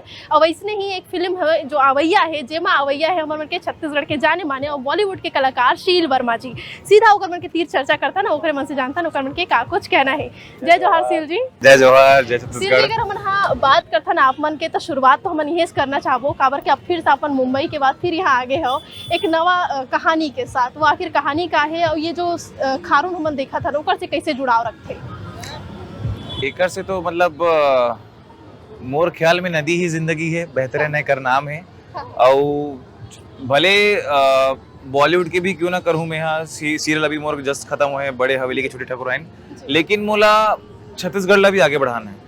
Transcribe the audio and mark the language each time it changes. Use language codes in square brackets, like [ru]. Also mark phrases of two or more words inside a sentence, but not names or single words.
[hne] और वैसने ही एक फिल्म है जो अवैया है, जेमा अवैया है हमारे के छत्तीसगढ़ के जाने माने और बॉलीवुड के कलाकार शील वर्मा जी। सीधा ओकर मन के तीर चर्चा करता ना, ओकरे मन से जानता ना ओकर मन के का कुछ कहना है। जय जोहार शील जी। जय जोहार, जय शील छत्तीसगढ़। जी, अगर हमन बात करता ना आप मन के तो शुरुआत तो हमन यही करना चाहबो काबर के अब फिर से अपन मुंबई के बाद फिर यहाँ आगे हो एक नवा कहानी के साथ। वो आखिर कहानी का है और ये जो खारून हमन देखा था ओकर से कैसे जुड़ाव रखते? एकर से तो मतलब मोर ख्याल में नदी ही जिंदगी है, बेहतर है कर नाम है। और भले बॉलीवुड के भी क्यों ना करूँ मैं, यहाँ सीरियल अभी मोर जस्ट खत्म हुए बड़े हवेली के छोटे ठाकुर आइन, लेकिन मोला छत्तीसगढ़ ला भी आगे बढ़ाना है।